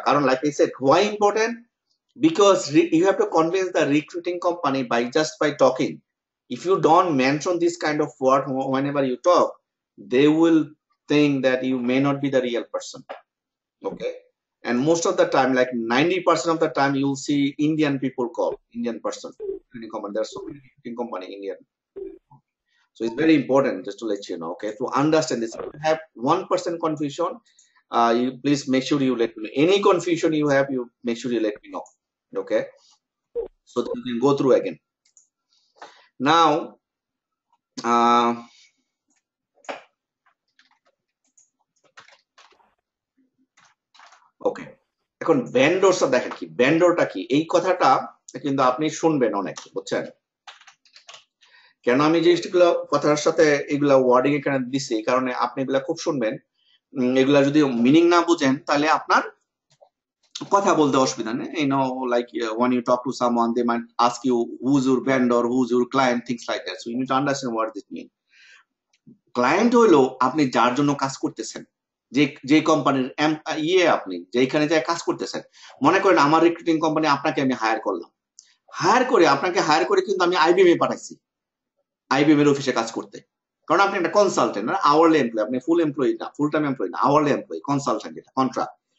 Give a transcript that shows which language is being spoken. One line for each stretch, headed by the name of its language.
English: কারণ like I said, why important? Because you have to convince the recruiting company by talking. If you don't mention this kind of word whenever you talk, they will think that you may not be the real person. Okay, and most of the time, like 90% of the time, you'll see Indian people call Indian person. There are so many recruiting company Indian. So it's very important just to let you know, okay, to understand this. If you have 1% confusion, you please make sure you let me know. Any confusion you have, you make sure you let me know, okay, so that you can go through again.
Bangla: Now, ওকে, এখন ভেন্ডরটা দেখেন কি, ভেন্ডরটা কি, এই কথাটা কিন্তু আপনি শুনবেন অনেক, বুঝছেন? কেন আমি জিনিসগুলো কথার সাথে এগুলা ওয়ার্ডিং এখানে দিছি, এই কারণে আপনি এগুলা খুব শুনবেন। এগুলা যদি মিনিং না বুঝেন, তাহলে আপনার কথা বলতে অসুবিধা নেই।
English: Like when you talk to someone, they might ask you who's your vendor, who's your client, things like that. So you need to understand what this means.
Bangla: Client হলো আপনি যার জন্য কাজ করতেছেন, যে কোম্পানির আপনি যেখানে যায় কাজ করতেছেন। মনে করেন আমার রিক্রুটিং কোম্পানি, আপনাকে আমি হায়ার করলাম, আপনাকে হায়ার করে কিন্তু আমি IBM এ পাঠাইছি, IBM এর অফিসে কাজ করতে। কারণ আপনি একটা কনসালটেন্ট, আওয়ারলি এমপ্লয়ি, আপনি ফুল এমপ্লয়ি না, ফুল টাইম এমপ্লয়ি না, আওয়ারলি এমপ্লয়ি, কনসালটেন্ট, এটা কন্ট্রাক্ট।